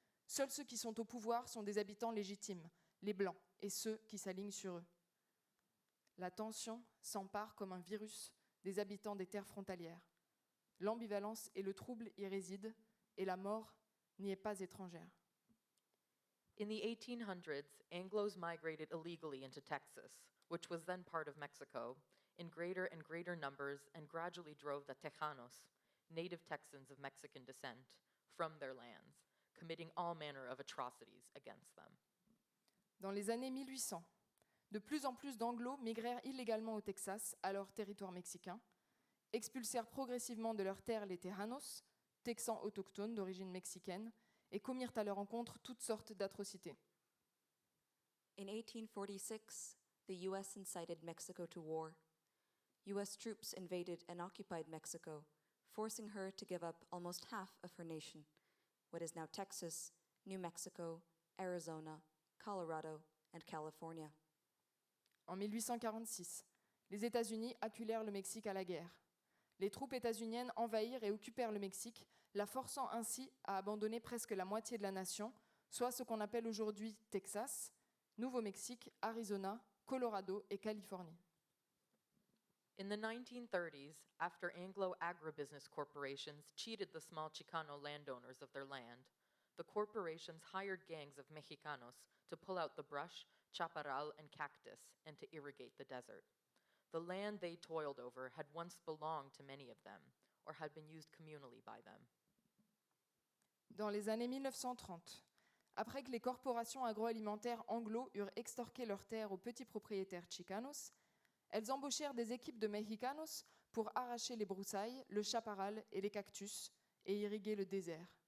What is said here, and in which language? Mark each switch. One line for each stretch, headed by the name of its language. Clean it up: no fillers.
French: Seuls ceux qui sont au pouvoir sont des habitants légitimes, les blancs et ceux qui s'alignent sur eux. La tension s'empare comme un virus des habitants des terres frontalières. L'ambivalence et le trouble y résident, et la mort n'y est pas étrangère.
English: In the 1800s, Anglos migrated illegally into Texas, which was then part of Mexico, in greater and greater numbers and gradually drove the Tejanos, native Texans of Mexican descent, from their lands, committing all manner of atrocities against them.
French: Dans les années 1800, de plus en plus d'Anglos migrèrent illégalement au Texas, alors territoire mexicain, expulsèrent progressivement de leurs terres les Tejanos, Texans autochtones d'origine mexicaine, et commirent à leur encontre toutes sortes d'atrocités.
English: In 1846, the U.S. incited Mexico to war. U.S. troops invaded and occupied Mexico, forcing her to give up almost half of her nation, what is now Texas, New Mexico, Arizona, Colorado, and California.
French: En 1846, les États-Unis acculèrent le Mexique à la guerre. Les troupes états-uniennes envahirent et occupèrent le Mexique, la forçant ainsi à abandonner presque la moitié de la nation, soit ce qu'on appelle aujourd'hui Texas, Nouveau-Mexique, Arizona, Colorado et Californie.
English: In the 1930s, after Anglo agribusiness corporations cheated the small Chicano landowners of their land, the corporations hired gangs of Mexicanos to pull out the brush, chaparral, and cactus and to irrigate the desert. The land they toiled over had once belonged to many of them, or had been used communally by them.
French: Dans les années 1930, après que les corporations agroalimentaires anglo eurent extorqué leurs terres aux petits propriétaires chicanos, elles embauchèrent des équipes de Mexicanos pour arracher les broussailles, le chaparral et les cactus et irriguer le désert.